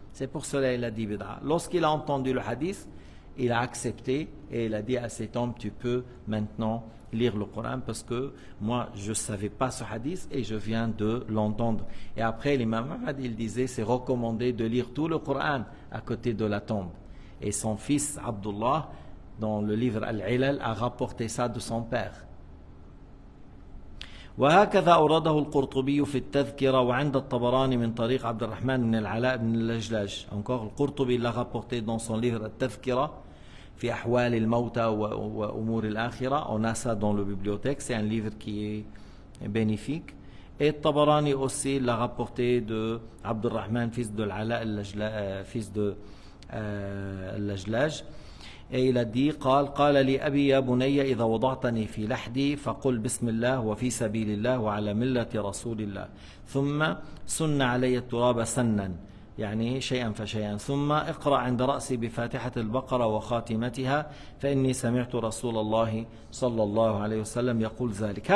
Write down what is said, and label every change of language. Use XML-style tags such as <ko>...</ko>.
<fr>C'est pour cela qu'il a dit bid'a. Lorsqu'il a entendu le hadith, il a accepté et il a dit à cet homme, tu peux maintenant lire le Coran parce que moi je ne savais pas ce hadith et je viens de l'entendre. Et après l'imam Ahmad, il disait, c'est recommandé de lire tout le Coran à côté de la tombe. Et son fils Abdullah, dans le livre Al-Ilal, a rapporté ça de son père.</fr> <ar>وهكذا أورده القرطبي في التذكرة وعند الطبراني من طريق عبد الرحمن بن العلاء بن اللجلاج.</ar> <fr>Encore, le Qurtubi l'a rapporté dans son livre التذكرة في أحوال الموتى وأمور الآخرة. On a ça dans la bibliothèque, c'est un livre qui est bénéfique. Et Tabarani aussi l'a rapporté de Abdurrahman, fils de l'Ala, fils de Al-Lajlaj. Et il a dit,</fr> <ar>قال لي أبي يا بني إذا وضعتني في لحدي فقل بسم الله وفي سبيل الله وعلى ملة رسول الله ثم سن علي التراب سنا يعني شيئا فشيئا ثم اقرأ عند رأسي بفاتحة البقرة وخاتمتها فإني سمعت رسول الله صلى الله عليه وسلم يقول ذلك.</ar>